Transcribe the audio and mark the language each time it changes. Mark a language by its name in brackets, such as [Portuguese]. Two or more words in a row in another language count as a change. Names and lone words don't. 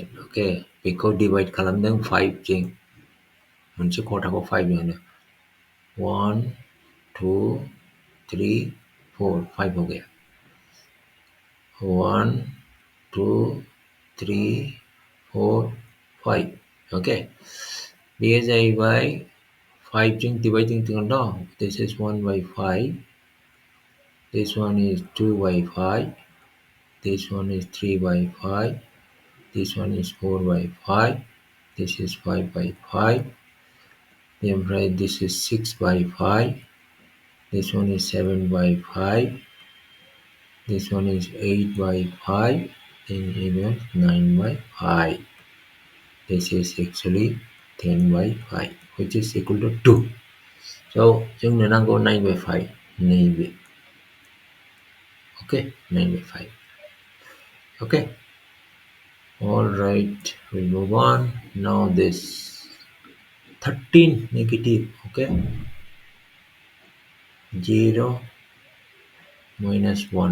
[Bodo] अके, बेखौ डिभाइड खालामदों 5 जों, मोनसे खथाखौ 5 जों 1 2 3 4 5 [Hindi] हो गया। [Bodo] 1 2 3 4 5 ओके, बेयो जाहैबाय 5 जों डिवाइडिं दं। [English] this is 1 by 5, this one is 2 by 5, this one is 3 by 5, this one is 4 by 5, this is 5 by 5, then this is 6 by 5, this one is 7 by 5, this one is 8 by 5, then even 9 by 5. This is actually 10 by 5, which is equal to 2. So, [Bodo] जोंनो नांगौ 9 by 5, नैबे. [English] Okay, 9 by 5. Okay. All right, we'll move on. Now this 13 negative, okay? 0 minus 1.